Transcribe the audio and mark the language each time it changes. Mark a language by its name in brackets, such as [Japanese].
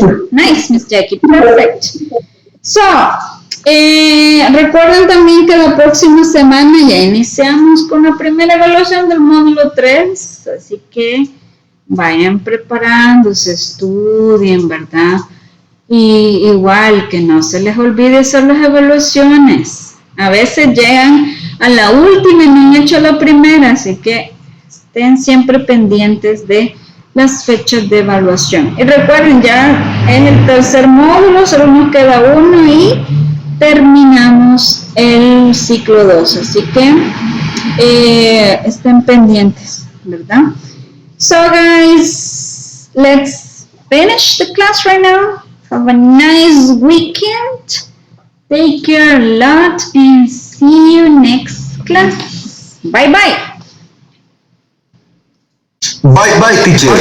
[English] Nice, Miss Jackie, perfect. [Spanish] So, recuerden también que la próxima semana ya iniciamos con la primera evaluación del módulo 3, así que vayan preparándose, estudien, ¿verdad? Y igual que no se les olvide hacer las evaluaciones. A veces llegan a la última y no han hecho la primera, así que estén siempre pendientes de las fechas de evaluación. Y recuerden, ya en el tercer módulo solo nos queda uno y terminamos el ciclo 2. Así que estén pendientes, ¿verdad? [English] So guys, let's finish the class right now. Have a nice weekend. Take care a lot and see you next class. Bye bye. Bye bye, teacher.